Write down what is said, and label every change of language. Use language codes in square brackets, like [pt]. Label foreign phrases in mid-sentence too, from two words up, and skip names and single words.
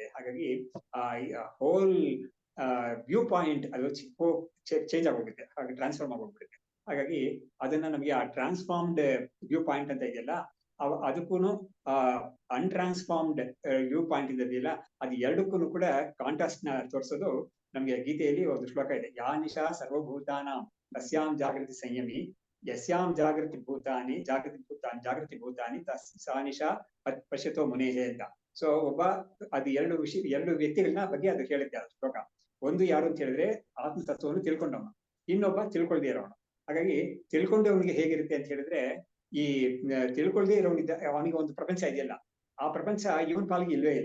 [kn] ಹಾಗಾಗಿ ಆ [en] whole view point [kn] ಅದು ಚೇಂಜ್ ಆಗೋಗುತ್ತೆ, ಹಾಗೆ ಟ್ರಾನ್ಸ್ಫಾರ್ಮ್ ಆಗೋಗ್ಬಿಡುತ್ತೆ. ಹಾಗಾಗಿ ಅದನ್ನ ನಮಗೆ ಆ [en] transformed view point [kn] ಅಂತ ಇದೆಯಲ್ಲ, ಅದಕ್ಕೂ [en] untransformed view point [kn] ಇದೆಯಲ್ಲ, ಅದು ಎರಡಕ್ಕೂ ಕೂಡ ಕಾಂಟ್ರಾಸ್ಟ್ ನ ತೋರಿಸೋದು ನಮ್ಗೆ ಗೀತೆಯಲ್ಲಿ ಒಂದು ಶ್ಲೋಕ ಇದೆ. [sa] ಯಾ ನಿಶಾ ಸರ್ವಭೂತಾನಾಂ ತಸ್ಯಾಂ ಜಾಗೃತಿ ಸಂಯಮಿ ಯಸ್ಯಾಂ ಜಾಗೃತಿ ಭೂತಾನಿ ಜಾಗೃತಿ ಭೂತಾನಿ ಸಾ ನಿಶಾ ಪಶ್ಯತೋ ಮುನೇಹೆ ಅಂತ. [kn] ಸೊ ಅದು ಎರಡು ವ್ಯಕ್ತಿಗಳನ್ನ ಬಗ್ಗೆ ಅದು ಹೇಳುತ್ತೆ ಆ ಶ್ಲೋಕ. ಒಂದು ಯಾರು ಅಂತ ಹೇಳಿದ್ರೆ ಆತ್ಮತತ್ವವನ್ನು ತಿಳ್ಕೊಂಡವನು, ಇನ್ನೊಬ್ಬ ತಿಳ್ಕೊಳ್ದೇ ಇರೋನು. ಹಾಗಾಗಿ ತಿಳ್ಕೊಂಡವನಿಗೆ ಹೇಗಿರುತ್ತೆ ಅಂತ ಹೇಳಿದ್ರೆ, ಈ ತಿಳ್ಕೊಳ್ದೇ ಇರೋನಿದ್ದ ಅವನಿಗೆ ಒಂದು ಪ್ರಪಂಚ ಇದೆಯಲ್ಲ, ಆ ಪ್ರಪಂಚ ಇವನ್ ಪಾಲಿಗೆ ಇಲ್ವೇ ಇಲ್ಲ.